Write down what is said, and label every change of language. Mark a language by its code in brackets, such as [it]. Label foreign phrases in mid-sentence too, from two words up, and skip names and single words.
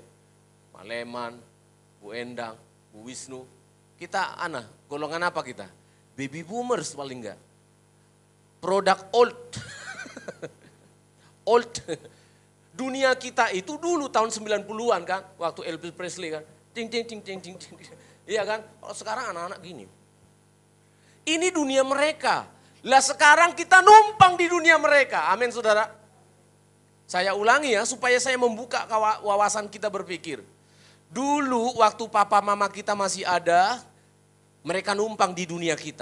[id] Pak Leman, Bu Endang, Bu Wisnu. Kita golongan apa kita? [en] Baby boomers [id] paling enggak. Produk old. Old. Dunia kita itu dulu tahun 90-an kan, waktu Elvis Presley kan. Ting ting ting ting ting. Iya kan? Kalau sekarang anak-anak gini. Ini dunia mereka. Lah sekarang kita numpang di dunia mereka. Amin saudara. Saya ulangi ya supaya saya membuka wawasan kita berpikir. Dulu waktu papa mama kita masih ada, mereka numpang di dunia kita.